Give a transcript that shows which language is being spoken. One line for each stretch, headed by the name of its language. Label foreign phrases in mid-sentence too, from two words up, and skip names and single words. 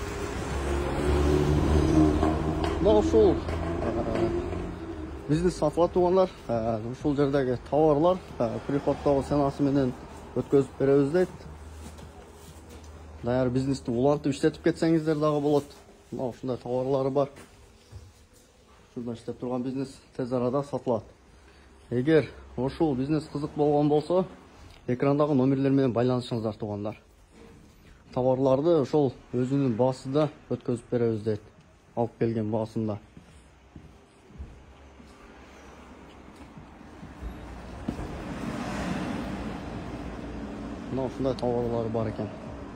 Kyrgyz: Мына ушул бизнес сатылат тугандар. Ушул жердеги товарлар приходтогу сенасы менен өткөзүп беребиз дейт. Даяр бизнести улантып иштетип кетсеңиздер дагы болот. Мына ушундай товарлары бар. Шурада ишлеп турган бизнес тез арада сатылат. Егер ошол бизнес кызык болгон болсо, экрандагы номерлер менен байланышыңыздар тугандар. Товарларды ошол өзүнүн баасында өткөзүп беребиз дейт. Алып келген баасында. Мына ушундай товарлары бар экен.